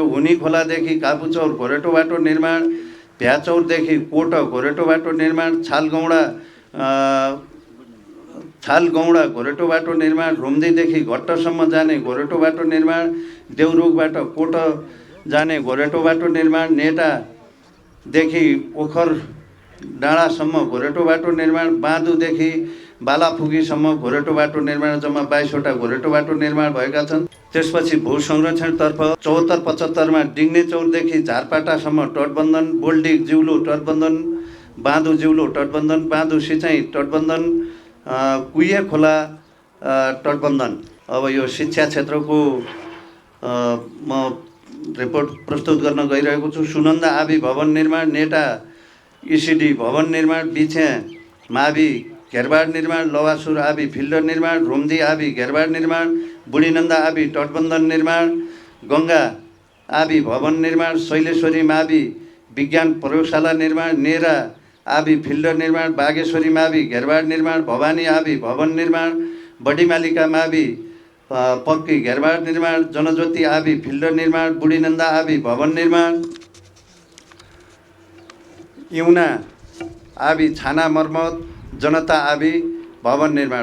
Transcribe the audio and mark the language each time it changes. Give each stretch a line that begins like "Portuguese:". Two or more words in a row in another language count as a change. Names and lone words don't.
Nepali: हुनी खोलादेखि कापुचौर घोरेटो बाटो निर्माण, भ्याचौरदेखि कोट घोरेटो बाटो निर्माण, छालगौडा घोरेटो बाटो निर्माण, रुम्दीदेखि घट्टसम्म जाने घोरेटो बाटो निर्माण, देउरुगबाट कोट जाने घोरेटो बाटो निर्माण, नेटादेखि ओखर डाँडासम्म घोरेटो बाटो निर्माण, बाँधुदेखि बालाफुगीसम्म घोरेटो बाटो निर्माण, जम्मा 22वटा घोरेटो बाटो निर्माण भएका छन्। त्यसपछि भू संरक्षणतर्फ 74-75 डिङ्ने चौरदेखि झारपाटासम्म तटबन्धन, बोल्डिक जिउलो तटबन्धन, बाँधु जिउलो तटबन्धन, बाँधु सिँचाइ तटबन्धन, कुइया खोला तटबन्धन। अब यो शिक्षा क्षेत्रको म रिपोर्ट प्रस्तुत गर्न गइरहेको छु। सुनन्दा आबी भवन निर्माण, नेटा इसिडी भवन निर्माण, बिछ्या मावि घेरबाड निर्माण, लवासुर आबी फिल्डर निर्माण, रुम्दी आबी घेरबाड निर्माण, बुढीनन्दा आबी तटबन्धन निर्माण, गङ्गा आबी भवन निर्माण, शैलेश्वरी मावि विज्ञान प्रयोगशाला निर्माण, नेरा आबी फिल्डर निर्माण, बागेश्वरी मावि घेरबाड निर्माण, भवानी आबी भवन निर्माण, बडीमालिका मावि पक्की घेरबाड निर्माण, जनज्योति आबी फिल्डर निर्माण, बुढीनन्दा आबी भवन निर्माण, इउना आबी छाना मर्मत, जनता आबी भवन निर्माण।